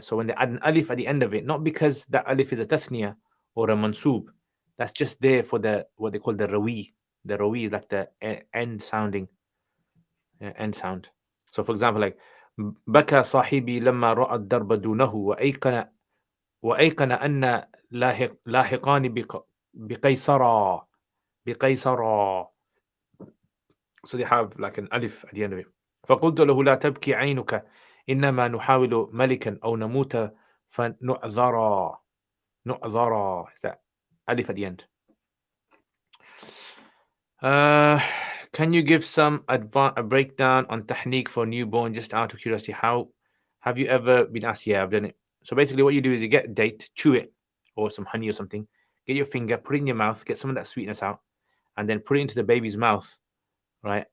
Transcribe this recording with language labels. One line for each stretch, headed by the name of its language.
English: So when they add an alif at the end of it, not because that alif is a tathniya or a mansub, that's just there for the what they call the rawi. The rawi is like the end sounding, end sound. So for example, like
Arabic: بكى صاحبي لما رأى الدرب دونه وأيقن أن لاحقان بقيصرى بقيصرى.
English: So they have like an alif at the end of it.
Arabic: فقلت له لا تبكي عينك إنما نحاول ملكا أو نموت فنعذرا.
English: نعذرا is that alif at the end. Can you give some a breakdown on tahniq for newborn, just out of curiosity? How have you ever been asked? Yeah, I've done it. So basically what you do is you get a date, chew it, or some honey or something, get your finger, put it in your mouth, get some of that sweetness out, and then put it into the baby's mouth, right?